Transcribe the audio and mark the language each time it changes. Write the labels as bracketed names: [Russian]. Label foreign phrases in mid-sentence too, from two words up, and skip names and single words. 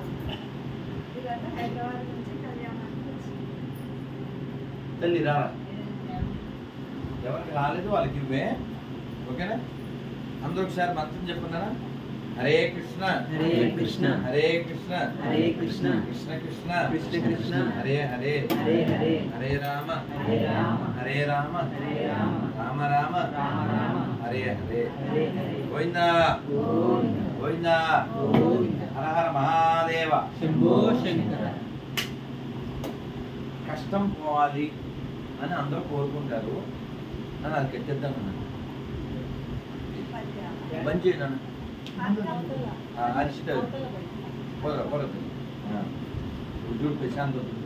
[Telugu] ఇదంతా హైదరాబాద్ నుంచి కళ్యాణానికి వచ్చింది. తల్లి రా, ఎవరికి రాలేదు వాళ్ళకి ఇవ్వే. ఓకేనా? అందరూ ఒకసారి మంత్రం చెప్పుకున్నారా? హరే కృష్ణ హరే కృష్ణ హరే కృష్ణ హరే కృష్ణ కృష్ణ కృష్ణ కృష్ణ కృష్ణ హరే హరే హరే హరే హరే రామ హరే రామ హరే రామ హరే రామ రామ రామ రామ రామ హరే హరే హరే హరే గోవిందా గోవింద గోవిందా గోవింద హర హర మహాదేవ. శంభో శంకర. కష్టం పోవాలి అని అందరూ కోరుకుంటారు. అని అది కట్టిద్దాం అన్నాను. బంద్ చేయను అరిచిట పొరదు ఉద్యోగ ప్రశాంత్ అవుతుంది.